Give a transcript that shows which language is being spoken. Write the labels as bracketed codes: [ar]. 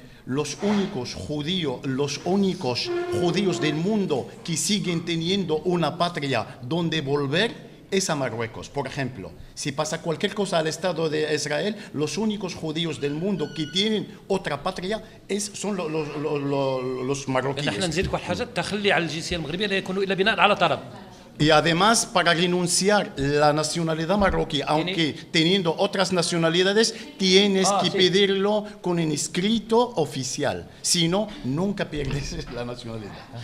[es] Los únicos judíos del mundo que siguen teniendo una patria donde volver es a Marruecos. Por ejemplo, si pasa cualquier cosa al Estado de Israel, los únicos judíos del mundo que tienen otra patria son los [ar] نحن [es] marroquíes. [ar] نزيدك واحد حاجه التخلي على الجنسيه المغربيه لا يكون الا بناء على طلب. [es] Y además, para renunciar la nacionalidad marroquí, aunque teniendo otras nacionalidades, tienes que sí. pedirlo con un escrito oficial. Si no, nunca pierdes la nacionalidad.